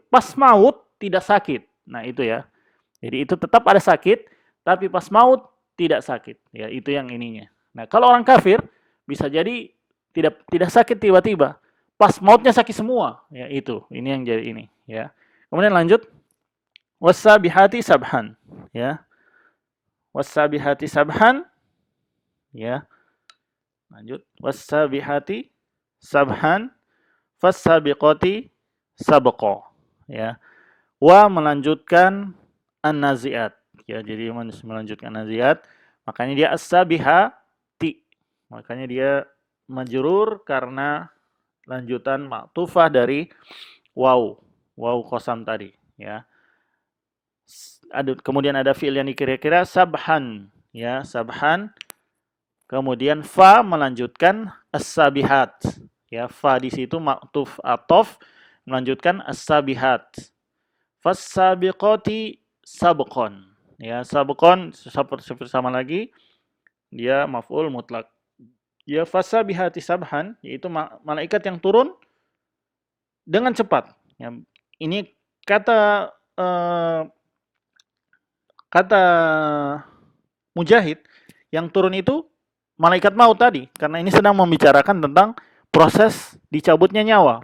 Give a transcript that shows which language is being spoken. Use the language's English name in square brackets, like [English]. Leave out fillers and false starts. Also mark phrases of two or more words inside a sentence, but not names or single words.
[Indonesian] Pas maut tidak sakit. Nah, itu, ya. Jadi itu tetap ada sakit, tapi pas maut tidak sakit. Ya, itu yang ininya. Nah, kalau orang kafir bisa jadi tidak sakit tiba-tiba. Pas mautnya sakit semua, ya, itu. Ini yang jadi ini, ya. Kemudian lanjut, [Arabic] والسابحات سبحا, ya. والسابحات سبحا, ya. Lanjut, والسابحات سبحا فالسابقات سبقا, ya. [Indonesian] Wa melanjutkan an-naziat, ya. Jadi melanjutkan naziat, makanya dia as-sabihati. Makanya dia majrur karena lanjutan maktufah dari [Arabic] واو قسم [Indonesian] tadi, ya. Kemudian ada fi'il yang dikira-kira sabhan, ya, sabhan. Kemudian fa melanjutkan as-sabihat, ya, fa di situ [Arabic] معطوف عطف [Indonesian] melanjutkan as-sabihat. [Arabic] فالسابقات سبقا, [Indonesian] ya, sabqon seperti sama lagi, dia [Arabic] مفعول مطلق. [Indonesian] Ya, [Arabic] فالسابحات سبحا, [Indonesian] yaitu malaikat yang turun dengan cepat. Ya, ini kata Mujahid, yang turun itu malaikat maut tadi, karena ini sedang membicarakan tentang proses dicabutnya nyawa.